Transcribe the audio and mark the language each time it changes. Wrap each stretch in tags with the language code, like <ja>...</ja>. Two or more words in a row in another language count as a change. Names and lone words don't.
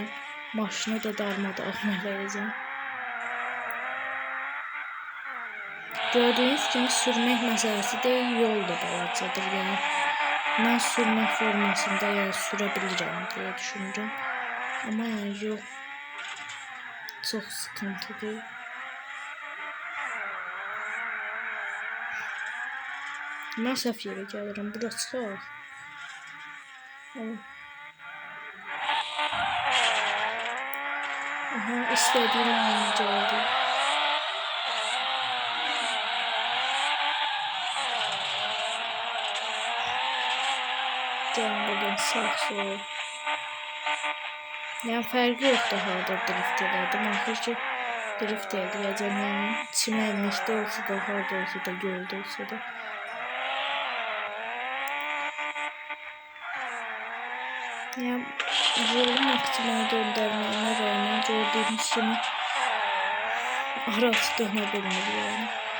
<tr>Maşını da darmadağın vereceğim. Gördüğünüz gibi sürmek meselesi değil,</tr> <az>yol da balacadır</az> <tr>yani. Ben sürmek formasında yani sürebilirim diye düşünürüm. Ama yani yol çok sıkıntılı.</tr> <az>Ben səhv yerə gəlirəm, burası çıxaq. Aha,</az> <tr>istediğim an geldi. Gel buradan sağ sol.</tr> <az>Yani fərqi yoxdur harda drift elədim. Axır ki Drift eləyəcəm, yəni çimərlikdə olsa da, harda olsa da, göldə olsa da. Yəni yolu maksimal döndərməyimə rağmen gördüyünüz kimi arası dönə bilmir yəni.</az>